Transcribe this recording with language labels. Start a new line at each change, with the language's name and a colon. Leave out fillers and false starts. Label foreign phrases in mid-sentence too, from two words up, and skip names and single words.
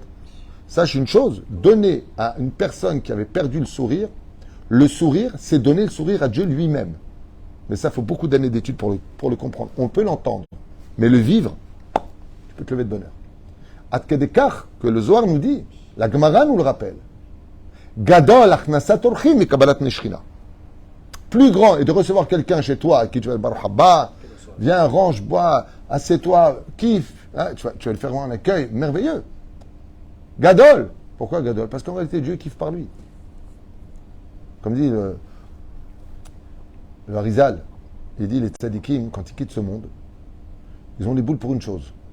French: Sache une chose, donner à une personne qui avait perdu le sourire, c'est donner le sourire à Dieu lui-même. Mais ça, il faut beaucoup d'années d'études pour le comprendre. On peut l'entendre, mais le vivre, tu peux te lever de bonheur.
Hebrew: עד כדי כך,
French: que le Zohar nous dit, la Gemara nous le rappelle.
Hebrew: גדול הכנסת אורחים מקבלת שכינה.
French: Plus grand est de recevoir quelqu'un chez toi, à qui tu vas le
Hebrew: ברוך הבא,
French: viens, range, bois, assieds-toi, kiffe. Hein, tu vas le faire un accueil merveilleux. Gadol. Pourquoi Gadol? Parce qu'en réalité, Dieu kiffe par lui. Comme dit le Harizal, il dit les tzadikim, quand ils quittent ce monde, ils ont les boules pour une chose.